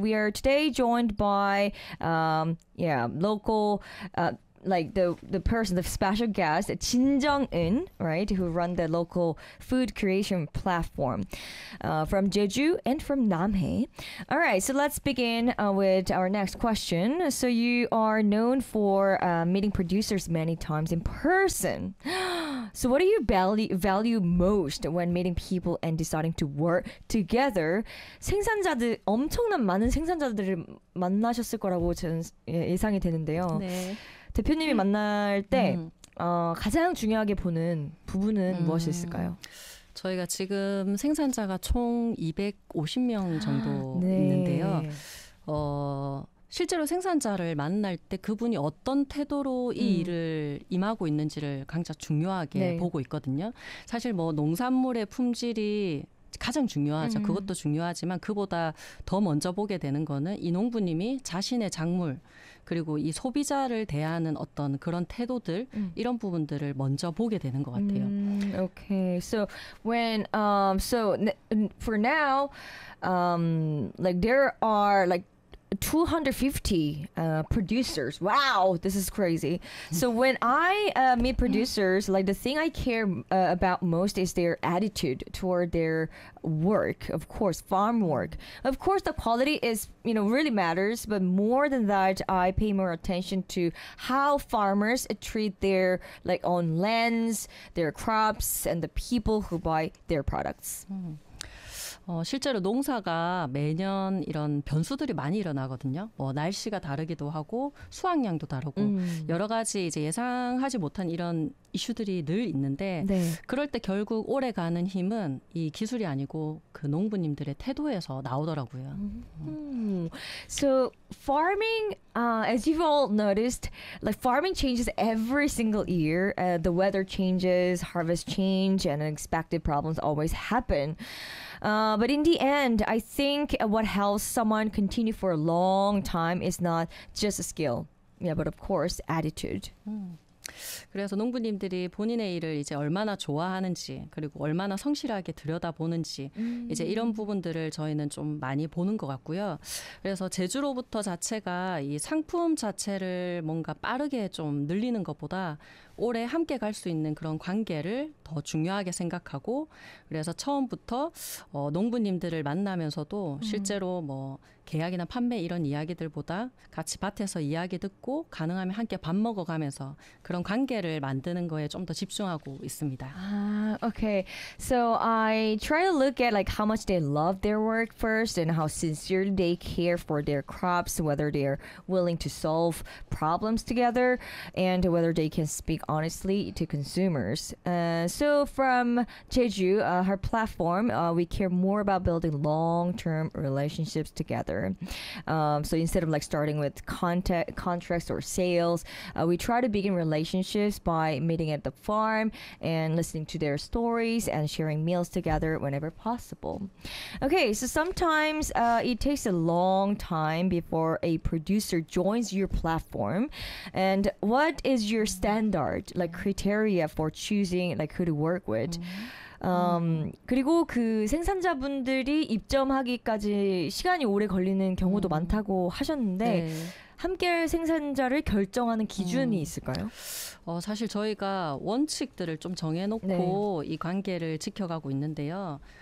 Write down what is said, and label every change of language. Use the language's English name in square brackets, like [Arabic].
[English] We are today joined by local like the person, the special guest, Jin Jung Eun, right, who run the local food creation platform from Jeju and from Namhae. All right, so let's begin with our next question. So you are known for meeting producers many times in person. So what do you value most when meeting people and deciding to work together? [Korean] 생산자들, 엄청난 많은 생산자들을 만나셨을 거라고 저는 예상이 되는데요. 네. 대표님이 만날 때 가장 중요하게 보는 부분은 무엇이 있을까요? 저희가 지금 생산자가 총 250명 정도 있는데요. 네. 실제로 생산자를 만날 때 그분이 어떤 태도로 이 일을 임하고 있는지를 가장 중요하게 네. 보고 있거든요. 사실 뭐 농산물의 품질이 가장 중요하죠. 그것도 중요하지만 그보다 더 먼저 보게 되는 거는 이 농부님이 자신의 작물, 그리고 이 소비자를 대하는 어떤 그런 태도들, 이런 부분들을 먼저 보게 되는 것 같아요. [English] Okay. So when for now, like there are like 250 producers. Wow, this is crazy. So when I meet producers, like the thing I care about most is their attitude toward their work, of course, farm work. Of course, the quality is, really matters, but more than that, I pay more attention to how farmers treat their like own lands, their crops, and the people who buy their products. [Korean] 실제로 농사가 매년 이런 변수들이 많이 일어나거든요. 뭐 날씨가 다르기도 하고 수확량도 다르고 여러 가지 이제 예상하지 못한 이런 이슈들이 늘 있는데 네. 그럴 때 결국 오래 가는 힘은 이 기술이 아니고 그 농부님들의 태도에서 나오더라고요. [English] So farming, as you've all noticed, like farming changes every single year. The weather changes, harvest change, and unexpected problems always happen. But in the end, I think what helps someone continue for a long time is not just a skill, but of course, attitude. [Korean] 그래서 농부님들이 본인의 일을 이제 얼마나 좋아하는지, 그리고 얼마나 성실하게 들여다보는지, 이제 이런 부분들을 저희는 좀 많이 보는 것 같고요. 그래서 제주로부터 자체가 이 상품 자체를 뭔가 빠르게 좀 늘리는 것보다 오래 함께 갈수 있는 그런 관계를 더 중요하게 생각하고, 그래서 처음부터 농부님들을 만나면서도 실제로 뭐 계약이나 판매 이런 이야기들보다 같이 밭에서 이야기 듣고 가능하면 함께 밥 먹어가면서 그런 관계를 만드는 거에 좀더 집중하고 있습니다. [English] Okay, so I try to look at like how much they love their work first and how sincerely they care for their crops, whether they're willing to solve problems together and whether they can speak honestly to consumers. So from Jeju, her platform, we care more about building long-term relationships together. So instead of like starting with contracts or sales, we try to begin relationships by meeting at the farm and listening to their stories and sharing meals together whenever possible. Okay, so sometimes it takes a long time before a producer joins your platform. And what is your standard, like criteria for choosing like who to work with? [Korean] 그리고 그 생산자분들이 입점하기까지 시간이 오래 걸리는 경우도 많다고 하셨는데, 네. 함께 할 생산자를 결정하는 기준이 있을까요? 사실 저희가 원칙들을 좀 네. 정해놓고 이 관계를 지켜가고 있는데요.